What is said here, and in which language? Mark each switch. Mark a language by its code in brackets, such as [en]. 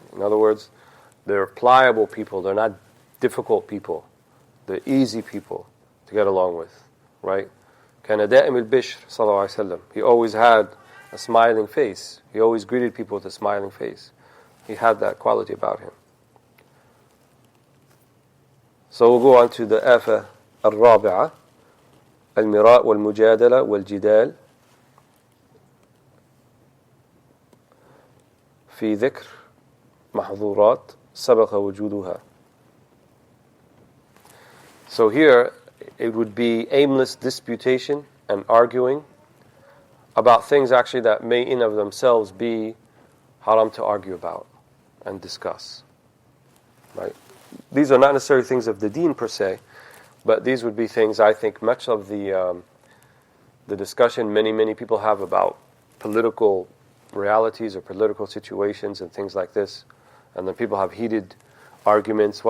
[en] In other words, they're pliable people, they're not difficult people. They're easy people to get along with, right? [ar] كَانَ دَائِمِ الْبِشْرِ صلى الله عليه وسلم. [en] He always had a smiling face. He always greeted people with a smiling face. He had that quality about him. So we'll go on to the [ar] آفة الرابعة, المراء والمجادلة والجدال في ذكر محظورات سبق وجودها. [en] So here it would be aimless disputation and arguing about things actually that may in of themselves be haram to argue about and discuss, right? These are not necessarily things of the deen per se, but these would be things, I think, much of the discussion many people have about political realities or political situations and things like this, and then people have heated arguments.